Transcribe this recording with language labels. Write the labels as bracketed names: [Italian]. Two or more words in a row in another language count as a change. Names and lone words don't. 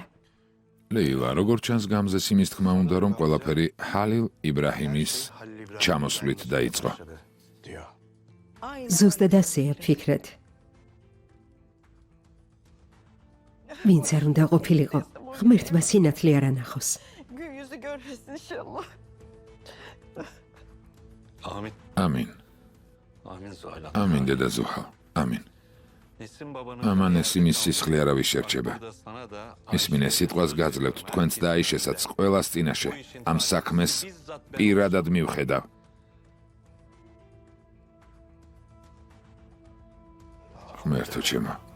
[Georgian] ლეილა, როგორც ჩანს გამზეს იმის თქმა უნდა, რომ ყველაფერი ჰალილ იბრაჰიმის Halil İbrahim ჩამოსვლით დაიწყო. diyor. ზუსტად ასეა ფიქრეთ. ვინც არ უნდა ყოფილიყო, ღმერთმა სინათლე არ ანახოს. [Turkish] Gün yüzü görmesin inşallah. Amin. [Georgian] ამინ. [Turkish] Amin Zuhal. [Georgian] ამინ დედა ზუჰა. ამინ. ამან ესიმის სისხლი არავის შერჩება. მისმინე სიტყვას გაძლევთ თქვენც და აიშესაც ყველას წინაშე ამ საქმეს პირადად მივხედავ. ღმერთო ჩემო.